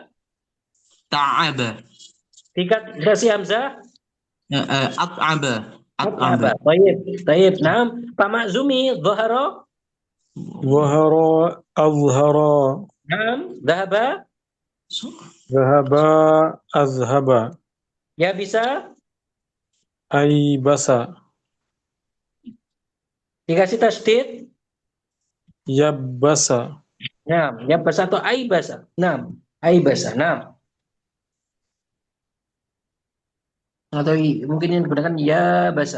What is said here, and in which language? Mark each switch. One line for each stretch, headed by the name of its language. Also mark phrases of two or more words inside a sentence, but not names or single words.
Indonesian: Ta'aba. dikasih Hamzah,
Arabic: أتعب. أتعب. أتعب. طيب، طيب.
Indonesian: Nah, Pak Maksumi, Zahara,
Arabic: زهر. أزهر.
Indonesian: Nah, Zahaba,
Arabic: ذهب. أذهب.
Indonesian: ya bisa, Aibasa. dikasih tasdid, Yabbasa. nah, ya bahasa atau aibasa. Nah, aibasa. Nah, atau mungkin yang digunakan ya bahasa.